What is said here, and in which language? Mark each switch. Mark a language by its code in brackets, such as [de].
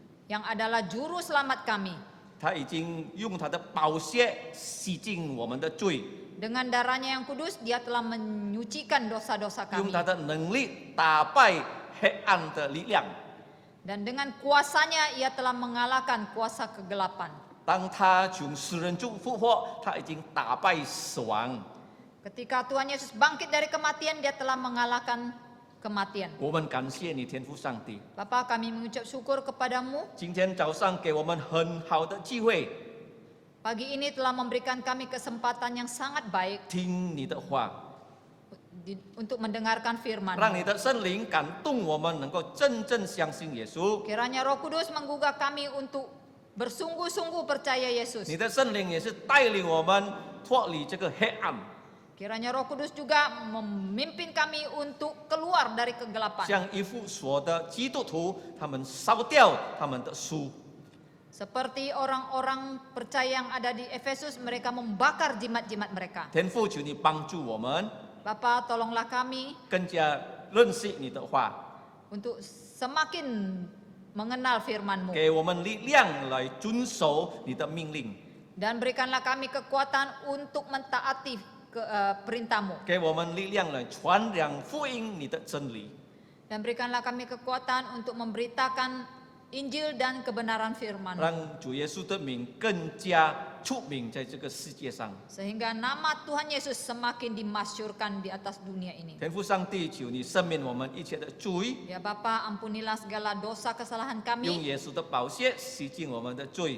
[id] yang adalah juru selamat kami. [zh] 他已经用他的宝血洗净我们的罪， [id] Dengan darahnya yang kudus, Dia telah menyucikan dosa-dosa [zh] 用 [id] kami. [zh] 他的能力打败黑暗的力量。 [id] Dan dengan kuasanya Ia telah mengalahkan kuasa kegelapan. [zh] 当他从死人中复活，他已经打败死亡。 [id] Ketika Tuhan Yesus bangkit dari kematian, Dia telah mengalahkan kematian. [zh] 我们感谢你，天父上帝。 [id] Bapa, kami mengucap syukur kepadamu. [zh] 今天早上给我们很好的机会， [id] Pagi ini telah memberikan kami kesempatan yang sangat baik [zh] 听你的话， [id] untuk mendengarkan firman. [zh] 让你的圣灵感动我们，能够真正相信耶稣。 [id] Kiranya Roh Kudus menggugah kami untuk bersungguh-sungguh percaya Yesus. [zh] 你的圣灵也是带领我们脱离这个黑暗， [id] Kiranya Roh Kudus juga memimpin kami untuk keluar dari kegelapan. [zh] 像一副所的基督徒，他们烧掉他们的书， [id] Seperti orang-orang percaya yang ada di Efesus, mereka membakar jimat-jimat mereka. [zh] 天父，求你帮助我们， [id] Bapa, tolonglah kami [zh] 更加认识你的话， [id] untuk semakin mengenal firman-Mu. [zh] 给我们力量来遵守你的命令， [id] Dan berikanlah kami kekuatan untuk mentaati perintah-Mu. [zh] 给我们力量来传扬福音你的真理。 [id] Dan berikanlah kami kekuatan untuk memberitakan Injil dan kebenaran firman. [zh] 让主耶稣的名更加出名在这个世界上。 [id] Sehingga nama Tuhan Yesus semakin dimasyurkan di atas dunia ini. [zh] 天父上帝，求你赦免我们一切的罪， [id] Ya Bapa, ampunilah segala dosa kesalahan [zh] 用 [id] kami. [zh] 耶稣的宝血洗净我们的罪。